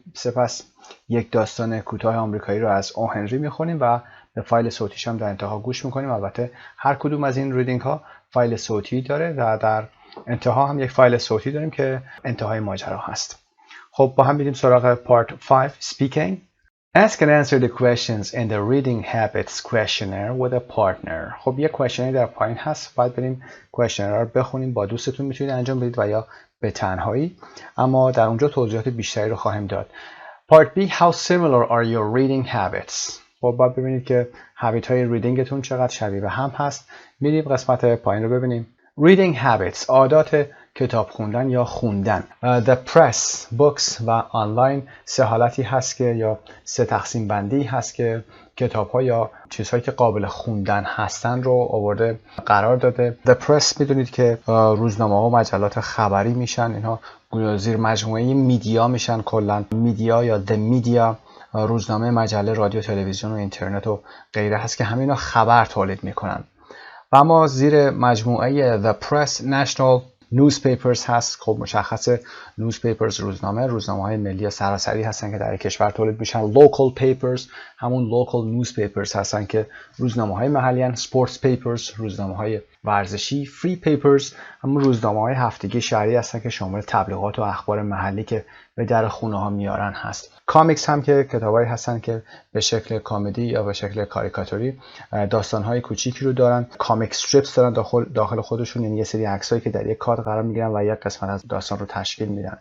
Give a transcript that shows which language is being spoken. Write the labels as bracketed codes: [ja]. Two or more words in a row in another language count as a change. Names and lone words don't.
[fa] سپس یک داستان کوتاه آمریکایی رو از او هنری میخونیم و به فایل صوتیش هم در انتها گوش میکنیم. البته هر کدوم از این ریدینگ ها فایل صوتی داره و در انتها هم یک فایل صوتی داریم که انتهای ماجرا هست. خب با هم میریم سراغ پارت 5 speaking. [en] Ask and answer the questions in the reading habits questionnaire with a partner. [fa] خب یک questionnaire در پایین هست، باید بریم questionnaire رو بخونیم. با دوستتون میتونید انجام بدید و یا به تنهایی، اما در اونجا توضیحات بیشتری رو خواهیم داد. [en] Part B How similar are your reading habits. [fa] خب باید ببینید که habit های ریدینگتون چقدر شبیه به هم هست. میریم قسمت پایین رو ببینیم. [en] Reading habits [fa] عادات کتاب خوندن یا خوندن. [en] The press, books [fa] و آنلاین سه حالتی هست که یا سه تقسیم بندی هست که کتاب ها یا چیزهایی که قابل خوندن هستن رو آورده قرار داده. [en] The press [fa] میدونید که روزنامه ها و مجلات خبری میشن، اینها زیر مجموعه میدیا میشن. کلا میدیا یا [en] the media [fa] روزنامه، مجله، رادیو، تلویزیون و اینترنت و غیره هست که همینا خبر تولید میکنن. و اما زیر مجموعه [en] The Press National Newspapers [fa] هست. خب مشخصه newspapers روزنامه های ملی یا سراسری هستن که در کشور تولید میشن. [en] Local papers [fa] همون [en] local newspapers [fa] هستن که روزنامه های محلی هستن. [en] Sports papers [fa] روزنامه های ورزشی. [en] Free papers [fa] همون روزنامه های هفتگی شهری هستن که شامل تبلیغات و اخبار محلی که به در خونه ها میارن هست. کامیکس هم که کتابایی هستن که به شکل کمدی یا به شکل کاریکاتوری داستان‌های کوچیکی رو دارن. [en] comic strips [fa] دارن داخل خودشون، یعنی یه سری عکسایی که در یک کادر قرار میگیرن و یک قسمت از داستان رو تشکیل میدن.